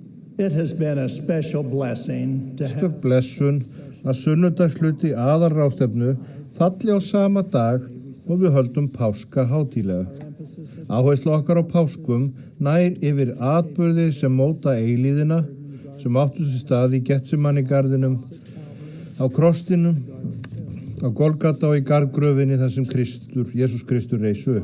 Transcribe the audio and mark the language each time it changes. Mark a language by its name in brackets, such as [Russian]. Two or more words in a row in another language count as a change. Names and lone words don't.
[English] It has been a special blessing to [Icelandic] Einstök [English] have [Icelandic] blessun að sunnudagshluti aðalráðstefnu falli á sama dag og við höldum páska hátíðlega. Áherslu okkar á páskum nær yfir atburði sem móta eilíðina, sem áttu sér stað í Getsemani-garðinum, á krossinum, á Golgata og í garðgröfinni þar sem Jesús Kristur reis upp.